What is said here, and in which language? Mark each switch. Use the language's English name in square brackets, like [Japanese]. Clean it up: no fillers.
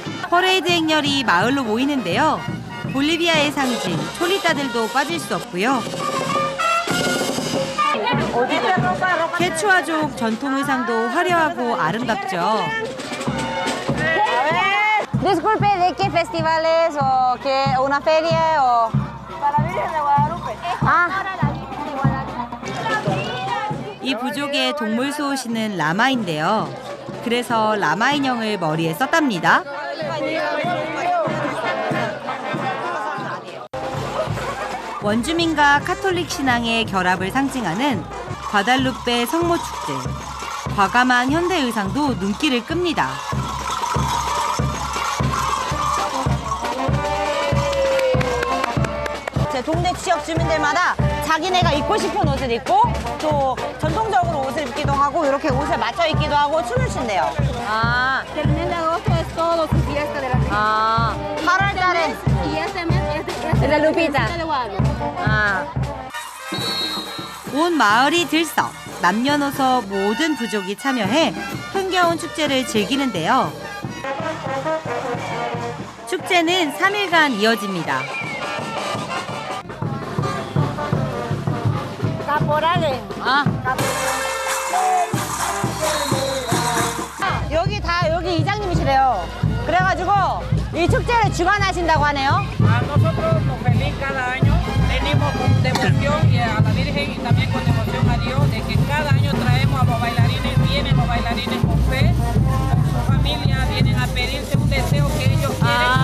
[Korean] 퍼레이드 행렬이 마을로 모이는데요. 볼리비아의 상징, 촐리타들도 빠질 수 없고요. 케추아족 전통 의상도 화려하고 아름답죠. [Spanish] Disculpe, ¿de qué festival es o qué, una feria o...? Para la Virgen de Guadalupe. Ah. [Korean] 이 부족의 동물 수호신은 라마인데요. 그래서 라마 인형을 머리에 썼답니다. 원주민과 카톨릭 신앙의 결합을 상징하는 과달루페 성모 축제. 과감한 현대 의상도 눈길을 끕니다. 제 동네 지역 주민들마다 자기네가 입고 싶은 옷을 입고 또 전통적으로 옷을 입기도 하고 이렇게 옷을 맞춰 입기도 하고 춤을 춘대요. 아. [Spanish] El mes de agosto es todo su fiesta de la Virgen. [Korean] 아. 8월 달에. [Spanish] Y este mes es de Lupita. de Guadalupe. 아. [Korean] 온 마을이 들썩 남녀노소 모든 부족이 참여해 흥겨운 축제를 즐기는데요. 축제는 3일간 이어집니다. [Spanish] Caporales. 아. [Korean] 여기 이장님이시래요. 그래가지고 이 축제를 주관하신다고 하네요. [Spanish] A nosotros nos feliz cada año, venimos con devoción y a la Virgen y también con devoción a Dios de que cada año traemos a los bailarines, vienen los bailarines con fe, con su familia, vienen a pedirse un deseo que ellos quieren.